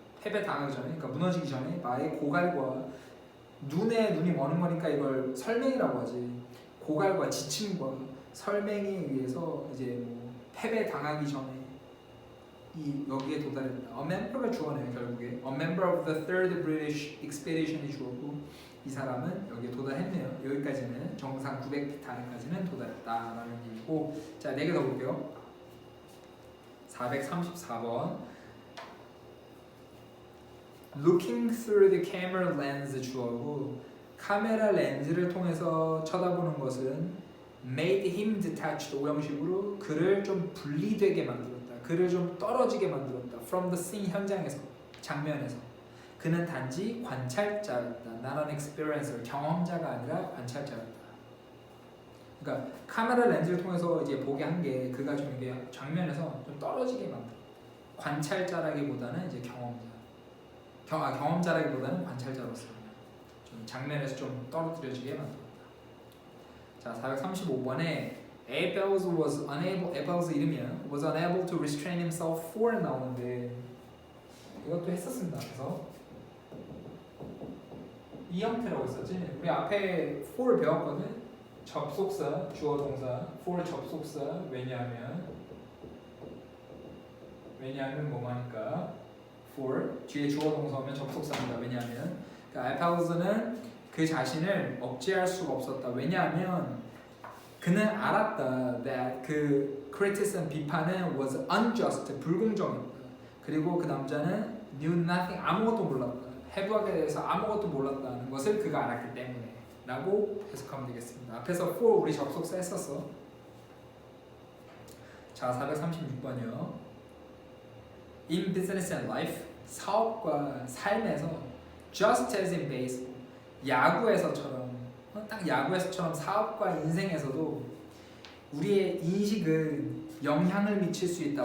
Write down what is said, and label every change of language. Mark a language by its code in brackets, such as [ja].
[ko] 패배 당하기 전에, 그러니까 무너지기 전에 나의 고갈과 눈이 머는 거니까 이걸 설명이라고 하지. 고갈과 지침과 설명에 의해서 이제 뭐 패배 당하기 전에 이 여기에 도달했다. A member가 주어네요 결국에. [en] A member of the third British expedition [ko] 이 주어고 이 사람은 여기에 도달했네요. 여기까지는 정상 900피트 아래까지는 도달했다라는 얘기고. 자, 4개 더 볼게요. 434번. [en] Looking through the camera lens [ko] 주어고 카메라 렌즈를 통해서 쳐다보는 것은 [en] made him detached [ko] 오형식으로 그를 좀 분리되게 만들었다. 그를 좀 떨어지게 만들었다. [en] From the scene 현장에서, 장면에서. [ko] 그는 단지 관찰자였다. [en] Not an experiencer, [ko] 경험자가 아니라 관찰자였다. 그러니까 카메라 렌즈를 통해서 이제 보게 한 게 그가 좀 이게 장면에서 좀 떨어지게 만들었다. 관찰자라기보다는 이제 경험자라기보다는 관찰자로서 좀 장면에서 좀 떨어뜨려지게 만들었다. 자, 435번에 [en] Abels was unable, [ko] Abels 이름이야. [en] was unable to restrain himself for [ko] 나오는데 이것도 했었습니다. 그래서 이 형태라고 했었지. 우리 앞에 for 배웠거든. 접속사, 주어 동사, for 접속사. 왜냐하면 뭐하니까 for 뒤에 주어 동사 오면 접속사입니다. 왜냐하면 그러니까 Abels는 그 자신을 억제할 수가 없었다. 왜냐하면 그는 알았다. that 그 criticism 비판은 [en] was unjust [ko] 불공정했다. 그리고 그 남자는 [en] knew nothing [ko] 아무것도 몰랐다. 해부학에 대해서 아무것도 몰랐다는 것을 그가 알았기 때문에 라고 해석하면 되겠습니다. 앞에서 for 우리 접속사 했었어. 자, 436번이요. [en] In business and life [ko] 사업과 삶에서 [en] just as in baseball [ko] 야구에서처럼 딱 야구에서처럼 사업과 인생에서도 우리의 인식은 영향을 미칠 수 있다.